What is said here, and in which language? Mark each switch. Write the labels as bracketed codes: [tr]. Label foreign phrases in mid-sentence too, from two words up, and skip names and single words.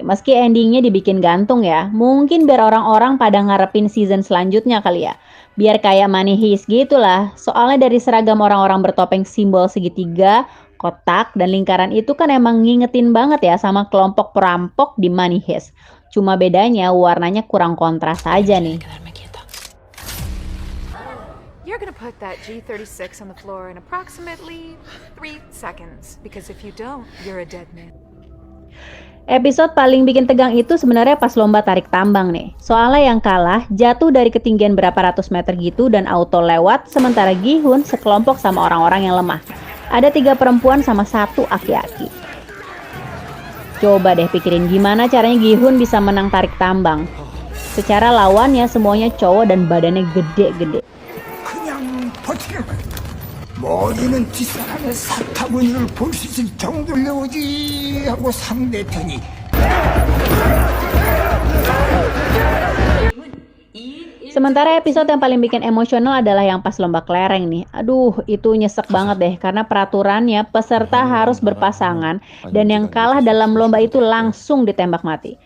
[id] Meski endingnya dibikin gantung ya. Mungkin biar orang-orang pada ngarepin season selanjutnya kali ya. Biar kayak Money Heist gitulah. Soalnya dari seragam orang-orang bertopeng simbol segitiga, kotak, dan lingkaran itu kan emang ngingetin banget ya sama kelompok perampok di Money Heist. Cuma bedanya warnanya kurang kontras aja nih. [en] You're gonna put that G36 on the floor in approximately 3 seconds, because if you don't, you're a dead man. [id] Episode paling bikin tegang itu sebenarnya pas lomba tarik tambang nih. Soalnya yang kalah jatuh dari ketinggian berapa ratus meter gitu dan auto lewat, sementara Gi-hun sekelompok sama orang-orang yang lemah. Ada 3 perempuan sama 1 aki-aki. Coba deh pikirin gimana caranya Gi-hun bisa menang tarik tambang. Secara lawannya semuanya cowok dan badannya gede-gede. [ko] 그냥 버티는 거야. 머리는 뒷사람의 사타구니를 볼 수 있을 정도로 오지 하고 상대편이 [id] Sementara episode yang paling bikin emosional adalah yang pas lomba kelereng nih. Aduh, itu nyesek banget deh karena peraturannya peserta harus berpasangan dan yang kalah dalam lomba itu langsung ditembak mati.